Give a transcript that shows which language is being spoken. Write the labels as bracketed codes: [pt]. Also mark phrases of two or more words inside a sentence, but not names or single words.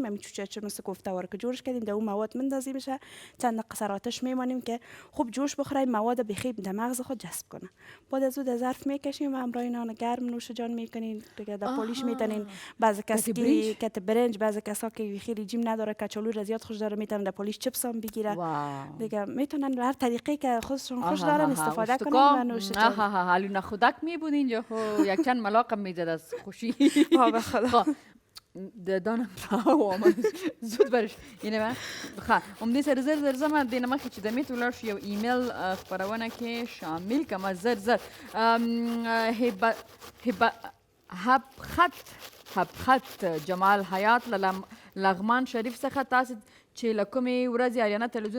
[fa] همین چوچه مثل کوفته وار که جورش کردیم در اون مواد میندازیم میشه چند دقیقه آتش میمانیم که خوب جوش بخوره مواد بخیر در مغز خود جذب کنه بعد از او در ظرف میکشیم و همراه نان گرم نوش جان میکنین دیگه در پولیش میتنین بعضی کسی که برنج بعضی کسا که خیلی جیم نداره کچالو را زیاد خوش داره میتونن در پولیش چپس هم بگیره دیگه میتونن هر طریقی که خودشون خوش دارن استفاده کنن و نوش جان حالی نخودک میبود اینجا یک چند ملاقم میزد از خوشی به خدا دانم آمد زود برش اینه من [ps] همدې سره زر زر زما دې نه مخکې چې د میت ولاړ شو یو ایمیل خپرونه کې شامل کړم زر زر خط جمال حیات لغمان شریف څخه تاسو چې له کومې ورځې اریانا تلویزیون